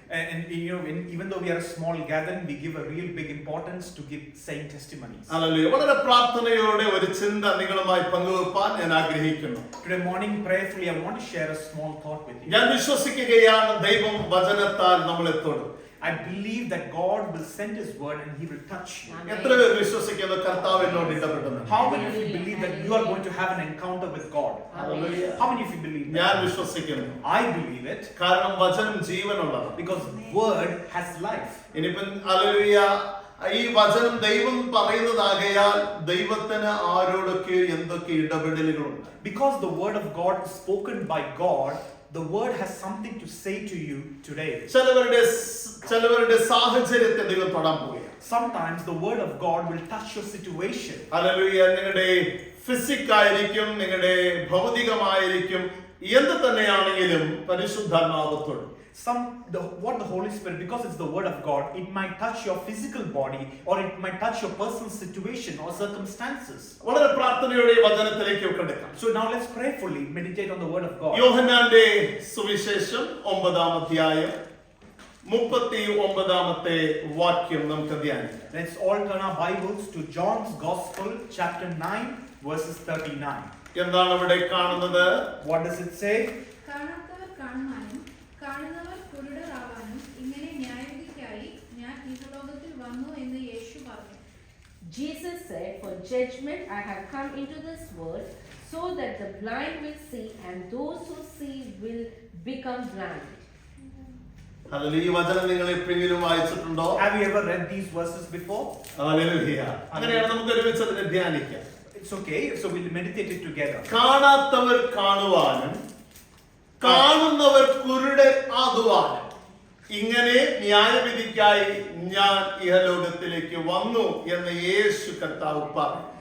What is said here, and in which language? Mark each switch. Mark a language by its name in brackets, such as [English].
[English] And you know, even though we are a small gathering, we give a real big importance to give saying testimonies. [Malayalam] Hallelujah. വളരെ പ്രാർത്ഥനയോടെ ഒരു ചിന്ത നിങ്ങളുമായി പങ്കുവെക്കാൻ ഞാൻ ആഗ്രഹിക്കുന്നു. [English] Today morning, prayerfully, I want to share a small thought with you. [Malayalam] ഞാൻ വിശ്വസിക്കുകയാണ് ദൈവം വചനത്താൽ നമ്മളെ തൊടും. [English] I believe that God will send His word and He will touch you. [Malayalam] എത്ര പേർ വിശ്വസിക്കുന്നു കർത്താവ് എന്നോട് ഇടപെടുന്നു? [English] How many of you believe that you are going to have an encounter with God? Hallelujah. How many of you believe that? [Malayalam] ഞാൻ വിശ്വസിക്കുന്നു. [English] I believe it [Malayalam] കാരണം വചനം ജീവനുള്ളതാണ്. [English] because word has life. [Malayalam] ഇനിയിപ്പം ഹല്ലേലൂയ ഈ വചനം ദൈവം പറയുന്നതാകയാൽ ദൈവത്തിന് ആരോടൊക്കെ എന്തൊക്കെ ഇടപെടലുകളുണ്ട്. [English] Because the word of God is spoken by God, the word has something to say to you today. [Malayalam] ചിലവരുടെ സാഹചര്യത്തെ ദൈവം തൊടാൻ പോവുകയാണ്. [English] Sometimes the word of God will touch your situation. [Malayalam] Hallelujah. നിങ്ങളുടെ ഫിസിക്കായിരിക്കും, നിങ്ങളുടെ ഭൗതികമായിരിക്കും, എന്ത് തന്നെയാണെങ്കിലും പരിശുദ്ധാത്മാവ് തൊടും. [English] What the Holy Spirit, because it's the word of God, it might touch your physical body or it might touch your personal situation or circumstances. [Malayalam] വളരെ പ്രാർത്ഥനയോടെ വചനത്തിലേക്ക് കടക്കാം. [English] So now let's prayerfully meditate on the word of God. [Malayalam] യോഹന്നാന്റെ സുവിശേഷം 9-ാം അധ്യായം 39-ാമത്തെ വാക്യം നമുക്ക് ധ്യാനിക്കാം. [English] Let's all turn our Bibles to John's Gospel chapter 9 verses 39. [Malayalam] എന്താണ് ഇവിടെ കാണുന്നത്? [English] What does it say? [Malayalam] കാണാത്തവർ കാണുവാനും കാണുന്നവർ കുരുടരാവാനും ഇങ്ങനെ ന്യായവിധിക്കായി ഞാൻ ഈ ലോകത്തിൽ വന്നു എന്ന് യേശു പറഞ്ഞു. [English] Jesus said, "For judgment I have come into this world, so that the blind will see, and those who see will become blind." [Malayalam] Hallelujah. ഈ വചനം നിങ്ങൾ എപ്പോഴെങ്കിലും വായിച്ചിട്ടുണ്ടോ? [English] Have you ever read these verses before? [Malayalam] Hallelujah. അങ്ങനെയാണ് നമുക്ക് ഒരുമിച്ച് അതിനെ ധ്യാനിക്കാം. [English] It's okay, so we'll meditate it together. [Malayalam] കാണാത്തവർ കാണുവാനും കാണുന്നവർ കുരുടർ ആകുവാനും ഇങ്ങനെ ന്യായവിധിക്കായി ഞാൻ ഇഹലോകത്തിലേക്ക് വന്നു എന്ന് യേശു കർത്താവ് പറഞ്ഞു.